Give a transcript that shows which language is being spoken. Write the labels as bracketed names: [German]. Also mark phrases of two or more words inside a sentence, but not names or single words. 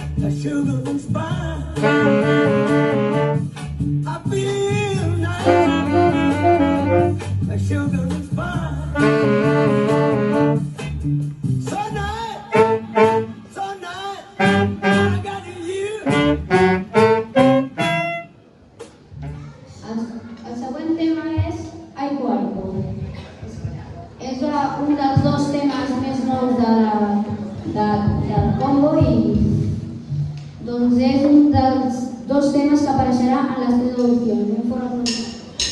[English] sugar and spice. I feel nice, a sugar and spice. So nice, so nice, I got you. [Catalan] El següent tema és Ai Cuerpo. És un dels dos temes més nous del combo i doncs és un dels dos temes que apareixerà en les tres audicions.